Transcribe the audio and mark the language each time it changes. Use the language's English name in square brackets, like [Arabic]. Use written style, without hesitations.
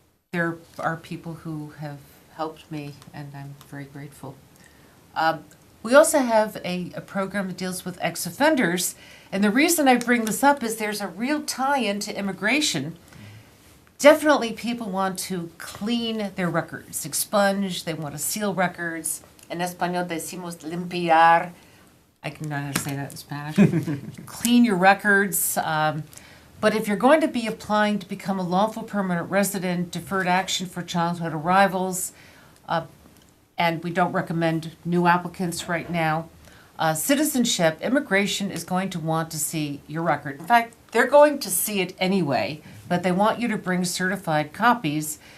[English] There are people who have helped me, and I'm very grateful. We also have a program that deals with ex-offenders, and the reason I bring this up is there's a real tie-in to immigration. Definitely people want to clean their records, expunge, they want to seal records. [Spanish] En español decimos limpiar. [English] I can know how to say that in Spanish. Clean your records. But if you're going to be applying to become a lawful permanent resident, deferred action for childhood arrivals, and we don't recommend new applicants right now, citizenship, immigration is going to want to see your record. In fact, they're going to see it anyway, but they want you to bring certified copies.